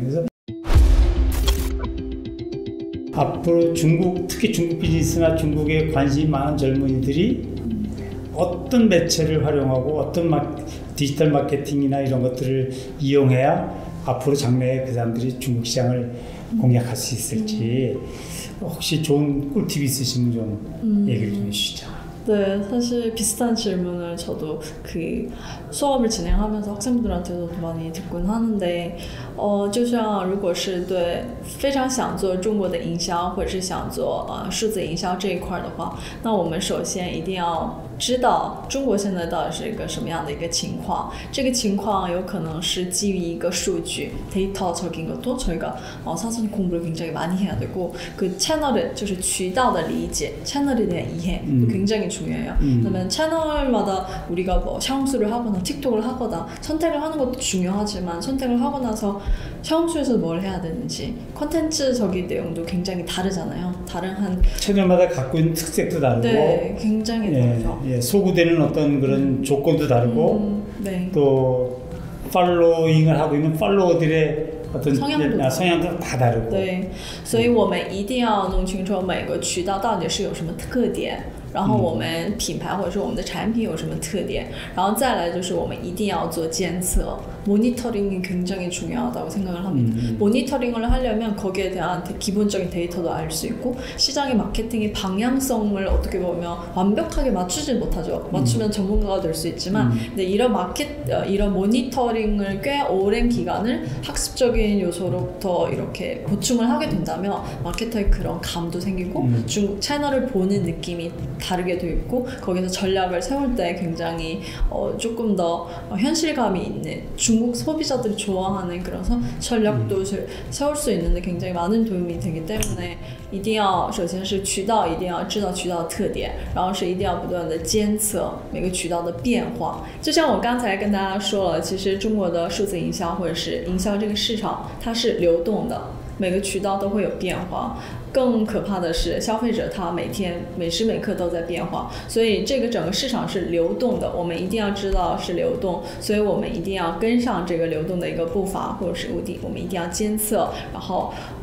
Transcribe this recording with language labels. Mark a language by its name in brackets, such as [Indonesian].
[Korean] 그래서 앞으로 특히 중국 비즈니스나 중국에 관심이 많은 젊은이들이 어떤 매체를 활용하고 어떤 디지털 마케팅이나 이런 것들을 이용해야 앞으로 장래에 그 사람들이 중국 시장을 공략할 수 있을지 혹시 좋은 꿀팁 있으시면 좀 얘기를 좀 해주시죠. 네, 사실 비슷한 질문을 저도 그 수업을 진행하면서 학생들한테도 많이 듣곤 하는데 [Chinese] 就像如果是对非常想做中国的营销或者是想做数字营销这一块的话，那我们首先一定要知道中国现在到底是一个什么样的一个情况。这个情况有可能是基于一个数据 [Korean] 데이터적인 것도 저희가 사전 공부를 굉장히 많이 해야 되고 그 채널을 [Chinese] 就是渠道的理解 [Korean] 채널에 대한 이해 굉장히 중요해요. 그러면 채널마다 우리가 뭐 샤오홍수를 하거나 틱톡을 하거나 선택을 하는 것도 중요하지만 선택을 하고 나서 샤오홍수에서 뭘 해야 되는지 콘텐츠적인 내용도 굉장히 다르잖아요. 다른 한 채널마다 갖고 있는 특색도 다르고 네, 굉장히 다르죠. 소구되는 어떤 그런 조건도 다르고 네. 또 팔로잉을 하고 있는 팔로워들의 어떤 성향도 다 다르고 [Chinese] 对，所以我们一定要弄清楚每个渠道到底是有什么特点，然后我们品牌或者说我们的产品有什么特点，然后再来就是我们一定要做监测， [Korean] 모니터링이 굉장히 중요하다고 생각을 합니다. 모니터링을 하려면 거기에 대한 기본적인 데이터도 알 수 있고 시장의 마케팅의 방향성을 어떻게 보면 완벽하게 맞추지 못하죠. 맞추면 전문가가 될 수 있지만 근데 이런 이런 모니터링을 꽤 오랜 기간을 학습적인 요소로부터 이렇게 보충을 하게 된다면 마케터의 그런 감도 생기고 중국 채널을 보는 느낌이 다르게 돼 있고 거기서 전략을 세울 때 굉장히 조금 더 현실감이 있는 중국 소비자들이 좋아하는 그런 전략도 세울 수 있는데 굉장히 많은 도움이 되기 때문에 [Chinese] 一定要首先是渠道一定要知道渠道的特点，然后是一定要不断的监测每个渠道的变化。就像我刚才跟大家说了，其实中国的数字营销或者是营销这个市场它是流动的，每个渠道都会有变化。更可怕的是消费者他每天每时每刻都在变化，所以这个整个市场是流动的，我们一定要知道是流动，所以我们一定要跟上这个流动的一个步伐，或者是我们一定要监测，然后